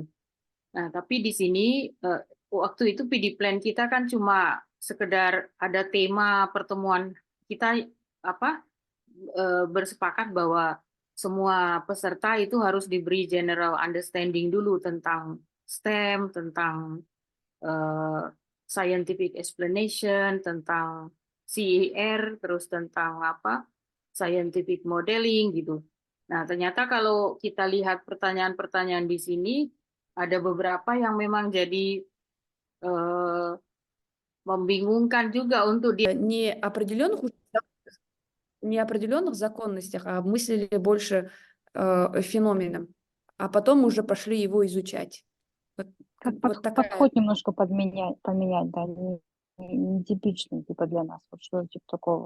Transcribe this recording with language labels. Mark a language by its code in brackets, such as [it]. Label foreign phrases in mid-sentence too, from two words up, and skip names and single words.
[id] Nah tapi di sini waktu itu [en] PD plan [id] kita kan cuma sekedar ada tema pertemuan kita bersepakat bahwa semua peserta itu harus diberi [en] general understanding [id] dulu tentang STEM, tentang [en] scientific explanation, [id] tentang CER, terus tentang [en] scientific modeling [id] gitu. Nah, ternyata kalau kita lihat pertanyaan-pertanyaan di sini, ada beberapa yang memang jadi membingungkan juga untuk [ru] не определенных законностях, а мыслили больше феноменом, а потом уже пошли его изучать. Вот такая. Подход немножко поменять, да, нетипичный типа для нас, вот что типа такого.